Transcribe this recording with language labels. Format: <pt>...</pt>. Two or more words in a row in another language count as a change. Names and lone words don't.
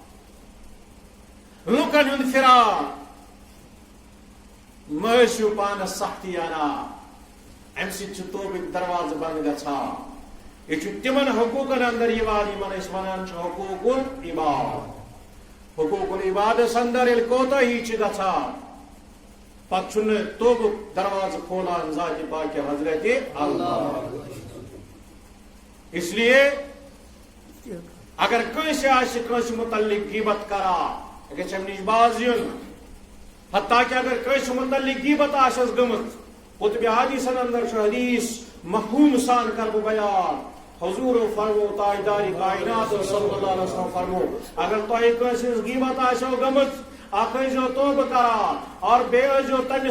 <ks>لُکن ہُنٛد پھران مہ ٲسِو پانس سختی انان امہ سۭتۍ چھُ توبٕکۍ دروازٕ بند گژھان یہ چھُ تمن حقوقن اندر یوان یمن أسۍ ونان چھِ</ks> <ar>حقوق العباد</ar> <ks>حقوق العبادس اندر ییٚلہِ کوتاہی چھِ گژھان پتہ چھُنہٕ توبُک دروازٕ کھولان ذات پاک حضرت اللہ</ks> <ur>اس لیے</ur> <ks>اگر کٲنٛسہِ آسہِ کٲنٛسہِ متعلق غیبت کران گژھِ امہِ نِش باز یُن حتیٰ کہ اگر کٲنٛسہِ متعلق غیبت آسٮ۪س گٔمٕژ قطبِ حدیثن اندر چھُ حدیث مفہوم سان کر بہٕ بیان حضور فرمو تاجدار کائنات</ks> <ar>صلی اللہ علیہ وسلم</ar> <ks>فرمو اگر تۄہہِ کٲنٛسہِ ہٕنٛز غیبت آسٮ۪و گٔمٕژ اخ ٲسۍزیو توبہ کران اور بیٚیہِ ٲسۍزیو تٔمِس</ks>